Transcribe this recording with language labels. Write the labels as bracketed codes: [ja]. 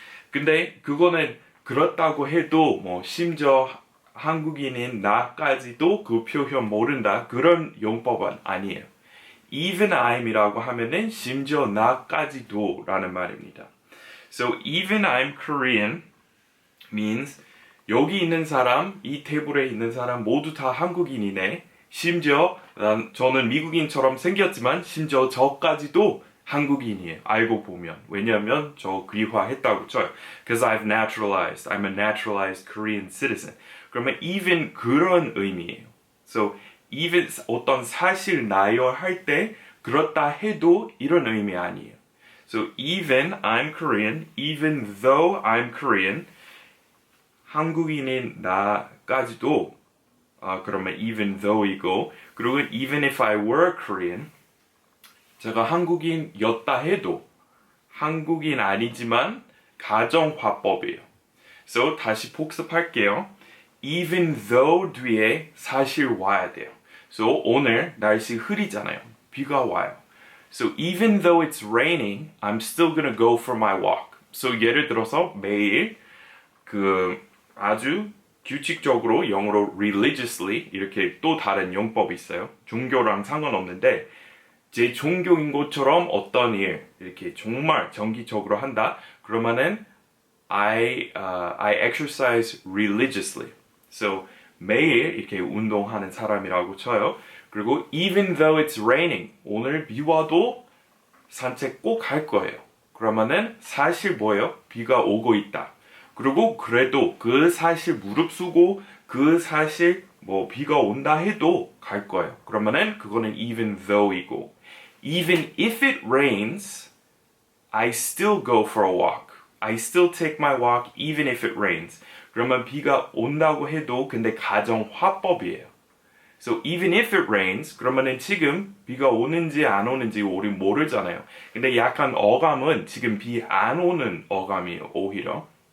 [ko] 근데 그거는 그렇다고 해도 뭐 심지어 한국인인 나까지도 그 표현 모른다 그런 용법은 아니에요. even I'이라고 하면은 심지어 나까지도 라는 말입니다. So even I'm Korean means 여기 있는 사람, 이 테이블에 있는 사람 모두 다 한국인이네. 심지어 저는 미국인처럼 생겼지만 심지어 저까지도 한국인이에요. 알고 보면. 왜냐하면 저 귀화했다고 쳐요. [en] Because I'm a naturalized Korean citizen. [ko] 그러면 even 그런 의미예요. So even 어떤 사실 나열할 때 그렇다 해도 이런 의미 아니에요. [en] So even I'm Korean, even though I'm Korean, 한국인인 나까지도 그러면 even though이고 그리고 even if I were Korean 제가 한국인이었다 해도 한국인 아니지만 가정화법이에요. [ko] So 다시 복습할게요. Even though 뒤에 사실 와야 돼요. So 오늘 날씨 흐리잖아요. 비가 와요. [en] So even though it's raining, I'm still gonna go for my walk. [ko] So 예를 들어서 매일 아주 규칙적으로 영어로 religiously 이렇게 또 다른 용법이 있어요. 종교랑 상관없는데 제 종교인 것처럼 어떤 일 이렇게 정말 정기적으로 한다. [en] 그러면은 I exercise religiously. [ko] So 매일 이렇게 운동하는 사람이라고 쳐요. 그리고 even though it's raining 오늘 비 와도 산책 꼭 갈 거예요. 그러면은 사실 뭐예요? 비가 오고 있다. 그리고 그래도 그 사실 무릅쓰고 그 사실 뭐 비가 온다 해도 갈 거예요. [en] 그러면은 그거는 even though이고 even if it rains, I still go for a walk. I still take my walk even if it rains. [ko] 그러면 비가 온다고 해도 근데 가정화법이에요. So even if it rains, 그러면은 지금 비가 오는지 안 오는지 우리 모르잖아요. 근데 약간 어감은 지금 비 안 오는 어감이에요, 오히려.